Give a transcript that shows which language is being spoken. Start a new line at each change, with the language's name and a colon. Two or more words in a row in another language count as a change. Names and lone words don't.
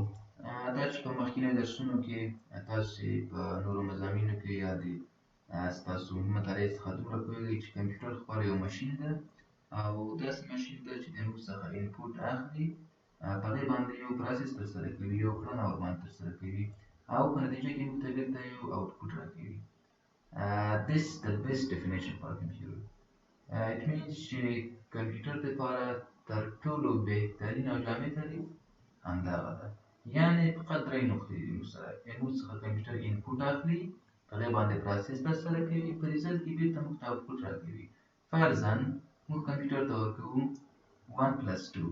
Pashto: دا چې په مخکینیو درسونو کې تاسو په نورو مضامینو کې یا د ستاسو مطالعې څخه دومره پوهېږئ چې کمپیوټر خپله یو ماشین ده او داسې ماشین ده چې د موږ څخه انپوټ اخلي، په هغې باندې یو پروسس ترسره کوي، یو کړنه ورباندې ترسره کوي او په نتیجه کې موږ ته بېرته یو آوټپوټ راکوي.
English: This is the best definition for a computer. It means
Pashto: چې کمپیوټر دپاره تر ټولو بهترین او جامع تعریف همدغه ده. یعنې فقط درې نقطې دي موږ سره. موږ څخه کمپیوټر انپوټ اخلي، په هغې باندې پروسس ترسره کوي، په ریزلټ کې بېرته موږ ته آوټپوټ راکوي. فرضاً موږ کمپیوټر ته ورکوو 1+2.